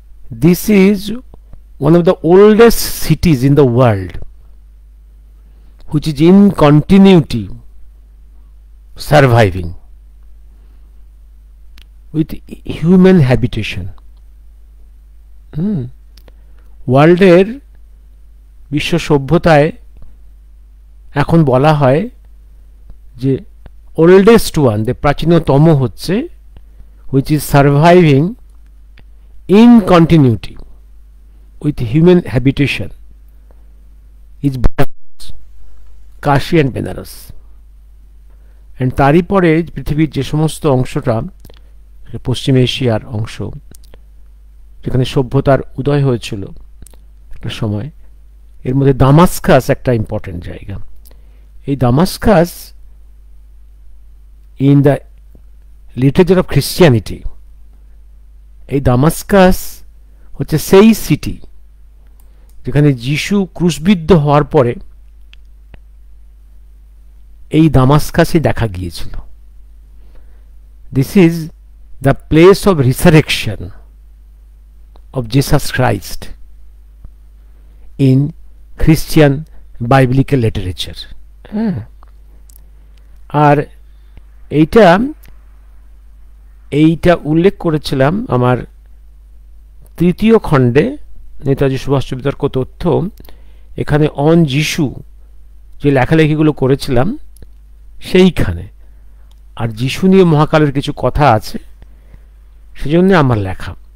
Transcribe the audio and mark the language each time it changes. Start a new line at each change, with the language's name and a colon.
English: This is one of the oldest cities in the world which is in continuity surviving with human habitation.
Bangla: ওয়ার্ল্ডের বিশ্ব সভ্যতায় এখন বলা হয় যে ওল্ডেস্ট ওয়ান, যে প্রাচীনতম হচ্ছে
English: which is surviving in continuity with human habitation is
Bangla: Kashi and Benaras. and তারই পরে পৃথিবীর যে সমস্ত অংশটা পশ্চিম এশিয়ার অংশ যেখানে সভ্যতার উদয় হয়েছিল একটা সময়, এর মধ্যে দামাস্কাস একটা ইম্পর্টেন্ট জায়গা। এই Damascus
English: in the literature of Christianity,
Bangla: এই দামাস্কাস হচ্ছে সেই সিটি যেখানে যিশু ক্রুশবিদ্ধ হওয়ার পরে এই দামাস্কাসে দেখা গিয়েছিল।
English: This is the place of resurrection of Jesus Christ in Christian biblical literature.
Bangla: আর এইটা উল্লেখ করেছিলাম আমার তৃতীয় খণ্ডে, নেতাজি সুভাষ বিতর্ক তথ্য। এখানে অন যিশু যে লেখালেখিগুলো করেছিলাম সেইখানে, আর যিশু নিয়ে মহাকালের কিছু কথা আছে সেজন্য আমার লেখা।